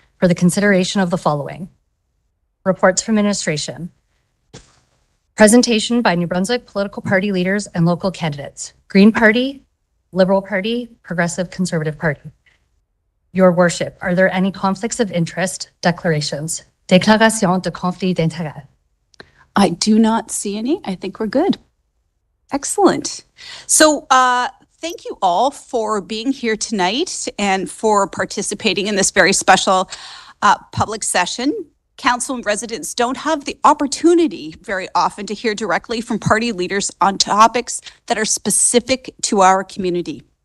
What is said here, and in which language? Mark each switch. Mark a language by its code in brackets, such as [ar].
[en] for the consideration of the following. Reports from administration. Presentation by New Brunswick political party leaders and local candidates. Green Party, Liberal Party, Progressive Conservative Party. Your Worship, are there any conflicts of interest? Declarations. [fr] Déclaration de conflit d'intérêt. [en] I do not see any. I think we're good. Excellent. So thank you all for being here tonight and for participating in this very special public session. Council and residents don't have the opportunity very often to hear directly from party leaders on topics that are specific to our community.